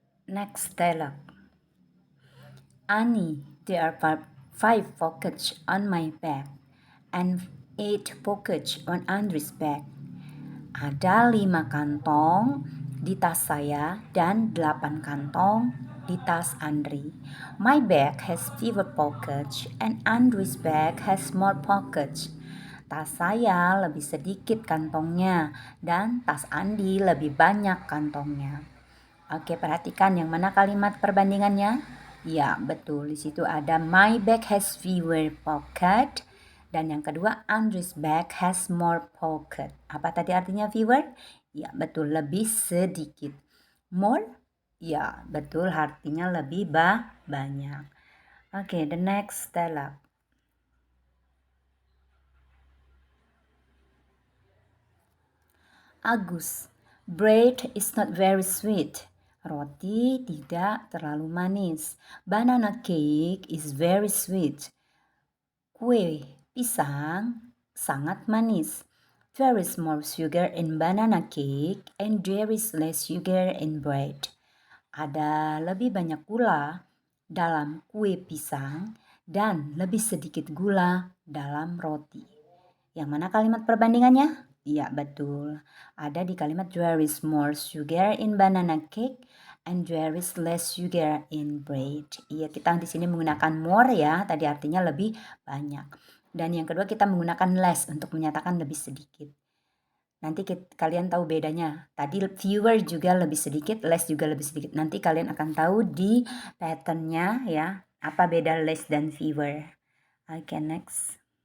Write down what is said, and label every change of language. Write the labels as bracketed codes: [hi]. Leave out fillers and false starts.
[en] Next dialogue. Annie, there are 5 pockets on my back and 8 pockets on Andrew's back. [id] Ada 5 kantong di tas saya dan 8 kantong di tas Andri. [en] My bag has fewer pockets and Andrew's bag has more pockets. [id] Tas saya lebih sedikit kantongnya dan tas Andi lebih banyak kantongnya. Oke, perhatikan yang mana kalimat perbandingannya? Ya, betul. Di situ ada [en] my bag has fewer pocket [id] dan yang kedua [en] Andrew's bag has more pocket. [id] Apa tadi artinya fewer? Ya, betul, lebih sedikit. More? Ya, betul, artinya lebih banyak. [en] Oke, the next dialogue. Agus, bread is not very sweet. [id] Roti tidak terlalu manis. [en] Banana cake is very sweet. [id] Kue pisang sangat manis. [en] There is more sugar in banana cake and there is less sugar in bread. [id] Ada lebih banyak gula dalam kue pisang dan lebih sedikit gula dalam roti. Yang mana kalimat perbandingannya? Iya, betul. Ada di kalimat [en] there is more sugar in banana cake and there is less sugar in bread. [id] Iya, kita di sini menggunakan more ya, tadi artinya lebih banyak. Dan yang kedua kita menggunakan less untuk menyatakan lebih sedikit. Nanti kalian tahu bedanya. Tadi fewer juga lebih sedikit, less juga lebih sedikit. Nanti kalian akan tahu di patternnya ya, apa beda less dan fewer. Oke, next.